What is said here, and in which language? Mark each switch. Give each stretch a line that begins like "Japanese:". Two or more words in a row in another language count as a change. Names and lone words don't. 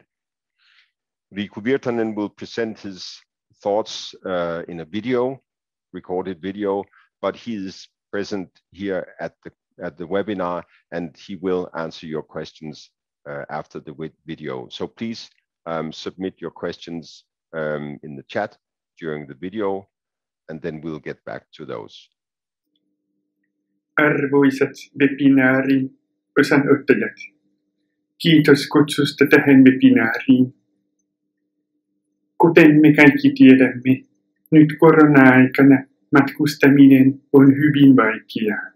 English: Riku Virtanen will present his thoughts in a video, recorded video, but he is present here at the webinar, and he will answer your questions after the video. So please submit your questions in the chat during the video, and then we'll get back to those.
Finnish: Arvoisat webinaarin osanottajat, kiitos kutsusta tähän webinaariin. Kuten me kaikki tiedämme, nyt korona-aikana matkustaminen on hyvin vaikeaa.